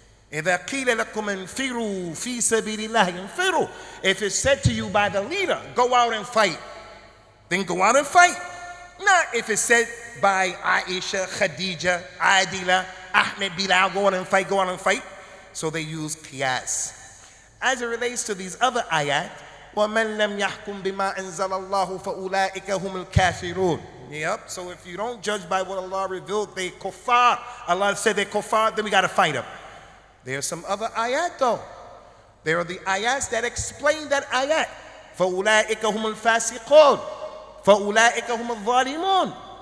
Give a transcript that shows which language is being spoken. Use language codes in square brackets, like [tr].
[ar] إِذَا قِيلَ لَكُمْ انْفِرُوا فِي سَبِيلِ اللَّهِ انْفِرُوا. [en] If it's said to you by the leader, go out and fight, then go out and fight. Not if it's said by Aisha, Khadija, Adila, Ahmed, Bilal, go out and fight, go out and fight. So they use qiyas. As it relates to these other ayat, [ar] وَمَنْ لَمْ يَحْكُمْ بِمَا أَنزَلَ اللَّهُ فَأُولَٰئِكَ هُمُ الْكَافِرُونَ. [en] Yep, so if you don't judge by what Allah revealed, they kuffar. Allah said they kuffar, then we got to fight them. There are some other ayat though. There are the ayats that explain that ayat. [ar] فَأُولَٰئِكَ هُمُ الْفَاسِقُونَ فَأُولَٰئِكَ هُمُ الظَّالِمُونَ.